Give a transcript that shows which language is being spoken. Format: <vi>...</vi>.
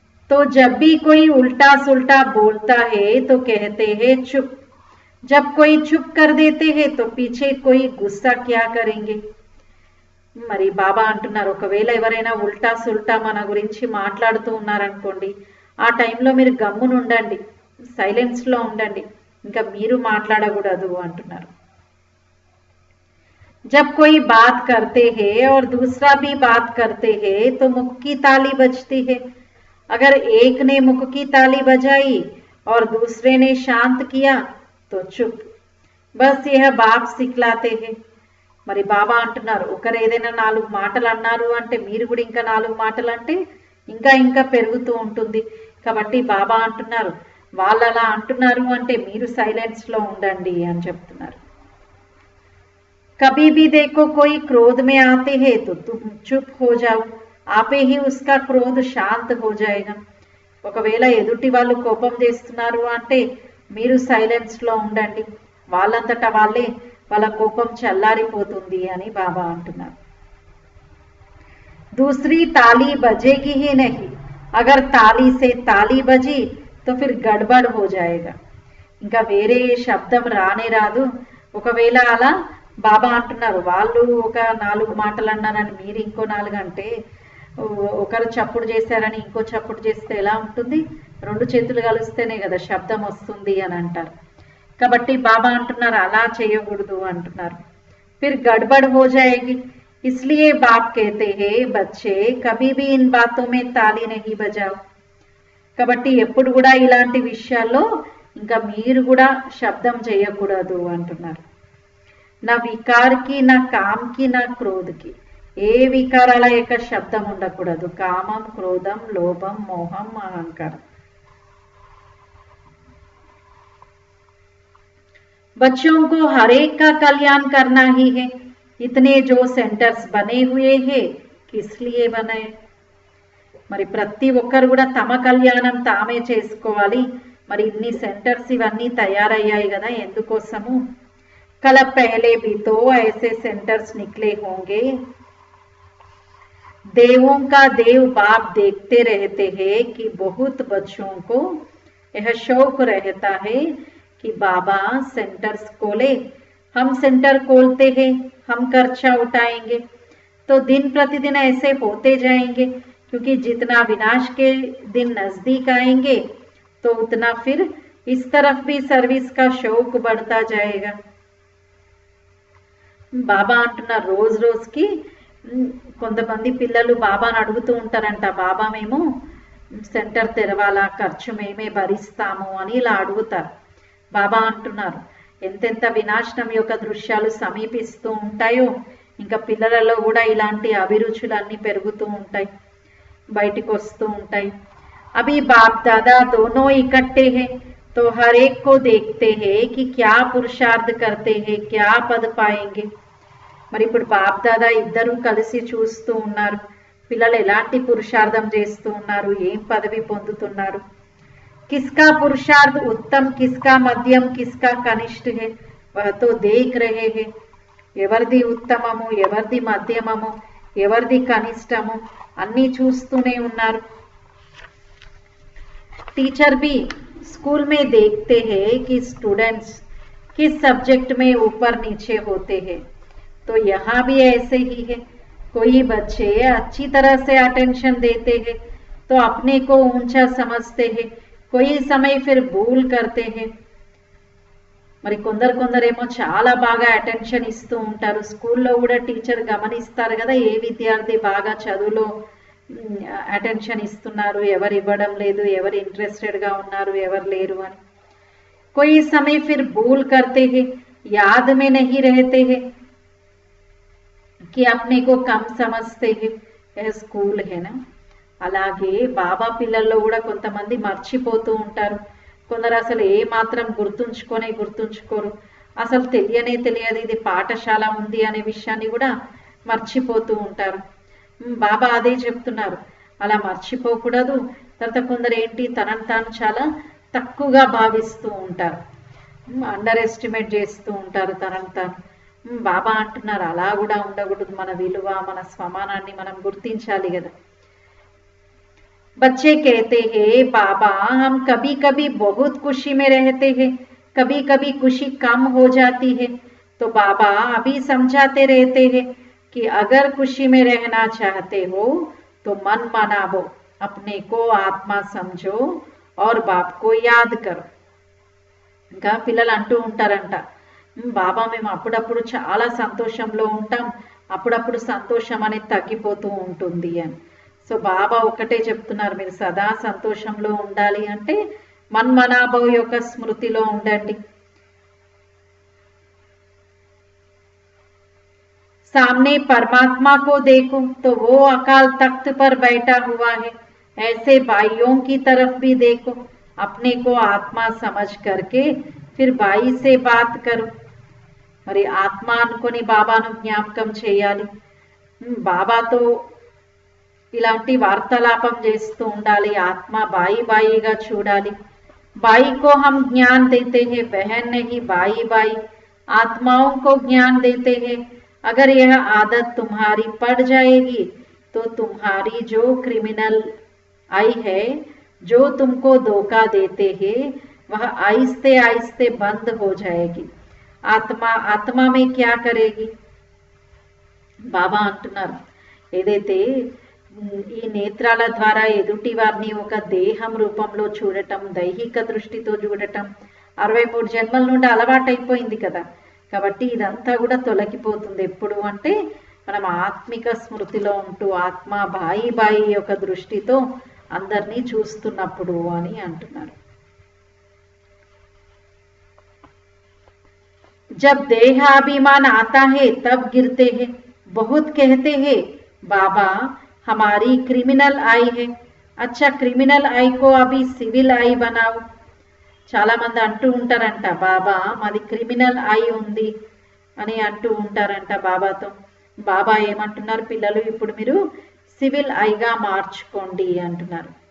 <hi>तो जब भी कोई उल्टा सुल्टा बोलता है तो कहते हैं चुप, जब कोई चुप कर देते हैं तो पीछे कोई गुस्सा क्या करेंगे।</hi> <te>మరి బాబా అంటున్నారు ఒకవేళ ఎవరైనా ఉల్టా సుల్టా మన గురించి మాట్లాడుతూ ఉన్నారనుకోండి, ఆ టైంలో మీరు గమ్మున ఉండండి, సైలెన్స్ లో ఉండండి, ఇంకా మీరు మాట్లాడకూడదు అంటున్నారు।</te> <hi>जब कोई बात करते हैं और दूसरा भी बात करते हैं तो मुख की ताली बजती है। अगर एक ने मुख की ताली बजाई और दूसरे ने शांत किया तो चुप, बस यह बाप सिखलाते हैं।</hi> <te>మరి బాబా అంటున్నారు ఒకరు ఏదైనా 4 మాటలు అన్నారు అంటే మీరు కూడా ఇంకా 4 మాటలు అంటే ఇంకా ఇంకా పెరుగుతూ ఉంటుంది। కాబట్టి బాబా అంటున్నారు వాళ్ళు అలా అంటున్నారు అంటే మీరు సైలెన్స్ లో ఉండండి అని చెప్తున్నారు।</te> <hi>कभी भी देखो कोई क्रोध में आते हैं तो तुम चुप हो जाओ, आपे ही उसका क्रोध शांत हो जाएगा।</hi> <te>ఒకవేళ ఎదుటి వాళ్ళు కోపం చేస్తున్నారు అంటే మీరు సైలెన్స్ లో ఉండండి, వాళ్ళంతటా వాళ్ళే వాళ్ళ కోపం చల్లారిపోతుంది అని బాబా అంటున్నారు।</te> <hi>दूसरी ताली बजेगी ही नहीं, अगर ताली से ताली बजी तो फिर गड़बड़ हो जाएगा।</hi> <te>ఇంకా వేరే శబ్దం రానే రాదు। ఒకవేళ అలా బాబా అంటున్నారు వాళ్ళు ఒక 4 మాటలు అన్నారని మీరు ఇంకో 4 అంటే ఒకరు చప్పుడు చేశారని ఇంకో చప్పుడు చేస్తే ఎలా ఉంటుంది, 2 చేతులు కలిస్తేనే కదా శబ్దం వస్తుంది అని అంటారు। కాబట్టి బాబా అంటున్నారు అలా చేయకూడదు అంటున్నారు।</te> <hi>फिर गड़बड़ हो जाएगी, इसलिए बाप कहते हैं बच्चे कभी भी इन बातों में ताली नहीं बजाओ।</hi> <te>కాబట్టి ఎప్పుడు కూడా ఇలాంటి విషయాల్లో ఇంకా మీరు కూడా శబ్దం చేయకూడదు అంటున్నారు। నా వికార్కి నా కామ్కి నా క్రోధ్కి, ఏ వికారాల యొక్క శబ్దం ఉండకూడదు, కామం క్రోధం లోభం మోహం అహంకారం।</te> <hi>बच्चों को हर एक का कल्याण करना ही है। इतने जो सेंटर्स बने हुए हैं किस लिए बने।</hi> <te>మరి ప్రతి ఒక్కరు కూడా తమ కళ్యాణం తామే చేసుకోవాలి, మరి ఇన్ని సెంటర్స్ ఇవన్నీ తయారయ్యాయి కదా ఎందుకోసము।</te> <hi>कल पहले भी तो ऐसे सेंटर्स निकले होंगे। देवों का देव बाप देखते रहते हैं कि बहुत बच्चों को यह शौक रहता है कि बाबा सेंटर्स खोले, हम सेंटर खोलते हैं, हम खर्चा उठाएंगे। तो दिन प्रतिदिन ऐसे होते जाएंगे क्योंकि जितना विनाश के दिन नजदीक आएंगे तो उतना फिर इस तरफ भी सर्विस का शौक बढ़ता जाएगा.</hi> <te>బాబా అంటున్నారు రోజు రోజుకి కొంతమంది పిల్లలు బాబాను అడుగుతూ ఉంటారంట, బాబా మేము సెంటర్ తెరవాలా, ఖర్చు మేమే భరిస్తాము అని ఇలా అడుగుతారు. బాబా అంటున్నారు ఎంతెంత వినాశనం యొక్క దృశ్యాలు సమీపిస్తూ ఉంటాయో ఇంకా పిల్లలలో కూడా ఇలాంటి అభిరుచులన్నీ పెరుగుతూ ఉంటాయి, బయటికి వస్తూ ఉంటాయి.</te> <hi>అభి బాప్ దాదా దోనో ఇకట్టే హై तो हर एक को देखते हैं कि क्या पुरुषार्थ करते हैं, क्या पद पाएंगे.</hi> <te>మరి ఇప్పుడు బాప్ దాదా ఇద్దరు కలిసి చూస్తూ ఉన్నారు పిల్లలు ఎలాంటి పురుషార్థం చేస్తూ ఉన్నారు, ఏం పదవి పొందుతున్నారు.</te> <hi>किसका पुरुषार्थ उत्तम, किसका मध्यम, किसका कनिष्ठ है वह तो देख रहे हैं.</hi> <te>ఎవరిది ఉత్తమము, ఎవరిది మధ్యమము, ఎవరిది కనిష్టము అన్నీ చూస్తూనే ఉన్నారు.</te> <hi>टीचर भी स्कूल में देखते हैं कि स्टूडेंट्स किस सब्जेक्ट में ऊपर नीचे होते हैं, तो यहाँ भी ऐसे ही है. कोई बच्चे अच्छी तरह से अटेंशन देते हैं तो अपने को ऊंचा समझते हैं, कोई समय फिर भूल करते हैं.</hi> <te>మరి కొందరేమో చాలా బాగా అటెన్షన్ ఇస్తూ ఉంటారు. స్కూల్లో కూడా టీచర్ గమనిస్తారు కదా ఏ విద్యార్థి బాగా చదువులో అటెన్షన్ ఇస్తున్నారు, ఎవరు ఇవ్వడం లేదు, ఎవరు ఇంట్రెస్టెడ్గా ఉన్నారు, ఎవరు లేరు అని.</te> <hi>कोई समय फिर भूल करते हैं, याद में नहीं रहते हैं कि अपने को कम समझते हैं. స్కూల్ హేనా.</hi> <te>అలాగే బాబా పిల్లల్లో కూడా కొంతమంది మర్చిపోతూ ఉంటారు, కొందరు అసలు ఏ మాత్రం గుర్తుంచుకోరు, అసలు తెలియదు ఇది పాఠశాల ఉంది అనే విషయాన్ని కూడా మర్చిపోతూ ఉంటారు. బాబా అదే చెప్తున్నారు, అలా మర్చిపోకూడదు. తర్వాత కొందరు ఏంటి తనను తాను చాలా తక్కువగా భావిస్తూ ఉంటారు, అండర్ ఎస్టిమేట్ చేస్తూ ఉంటారు తనను తాను. బాబా అంటున్నారు అలా కూడా ఉండకూడదు, మన విలువ మన స్వమానాన్ని మనం గుర్తించాలి కదా.</te> <hi>बच्चे कहते हैं बाबा हम कभी कभी बहुत खुशी में रहते हैं, कभी कभी खुशी कम हो जाती है. तो बाबा अभी समझाते रहते हैं कि अगर खुशी में रहना चाहते हो तो मन मनाओ, अपने को आत्मा समझो और बाप को याद करो.</hi> <te>ఇంకా పిల్లలు అంటూ ఉంటారంట, బాబా మేము అప్పుడప్పుడు చాలా సంతోషంలో ఉంటాం, అప్పుడప్పుడు సంతోషం అనేది తగ్గిపోతూ ఉంటుంది అని. సో బాబా ఒకటే చెప్తున్నారు, మీరు సదా సంతోషంలో ఉండాలి అంటే మన్మనాభవ్ యొక్క స్మృతిలో ఉండండి.</te> <hi>सामने परमात्मा को देखो तो वो अकाल तख्त पर बैठा हुआ है, ऐसे भाइयों की तरफ भी देखो, अपने को आत्मा समझ करके फिर भाई से बात करो.</hi> <te>మరి ఆత్మ అనుకొని బాబాను జ్ఞాపకం చేయాలి, బాబాతో ఇలాంటి వార్తాలాపం చేస్తూ ఉండాలి, ఆత్మ బాయిగా చూడాలి.</te> <hi>भाई को हम ज्ञान देते हैं, बहन नहीं भाई आत्माओं को ज्ञान देते हैं. अगर यह आदत तुम्हारी पड़ जाएगी तो तुम्हारी जो क्रिमिनल आई है, जो तुमको धोखा देते हैं, वह आहिस्ते आहिस्ते बंद हो जाएगी. आत्मा में क्या करेगी.</hi> <te>బాబా అంటున్నారు ఏదైతే ఈ నేత్రాల ద్వారా ఎదుటి వారిని ఒక దేహం రూపంలో చూడటం, దైహిక దృష్టితో చూడటం 63 జన్మల నుండి అలవాటైపోయింది కదా, కాబట్టి ఇదంతా కూడా తొలగిపోతుంది. ఎప్పుడు అంటే మనం ఆత్మిక స్మృతిలో ఉంటూ ఆత్మ బాయి యొక్క దృష్టితో అందరినీ చూస్తున్నప్పుడు అని అంటున్నారు.</te> <hi>जब देहाभिमान आता है तब गिरते हैं, बहुत कहते हैं बाबा हमारी क्रिमिनल आई है. अच्छा क्रिमिनल आई को अभी सिविल आई बनाओ.</hi> <te>చాలా మంది అంటూ ఉంటారంట బాబా మాది క్రిమినల్ ఐ ఉంది అని అంటూ ఉంటారంట బాబాతో. బాబా ఏమంటున్నారు, పిల్లలు ఇప్పుడు మీరు సివిల్ ఐగా మార్చుకోండి అంటున్నారు.</te>